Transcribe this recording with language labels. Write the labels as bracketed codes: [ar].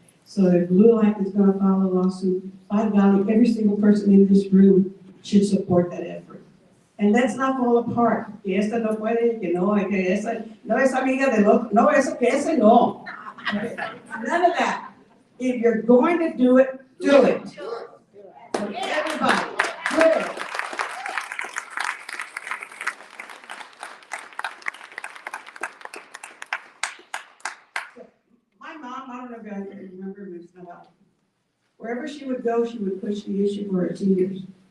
[en] So if LULAC is going to file a lawsuit, by golly, every single person in this room should support that effort. And let's not fall apart. [es] Que esta no puede, que no, que esa no es amiga del otro, no, eso que ese no. [en] None of that. If you're going to do it, do it. So everybody, do it. My mom, I don't know if you guys remember Ms. Navarro. Wherever she would go, she would push the issue for her seniors.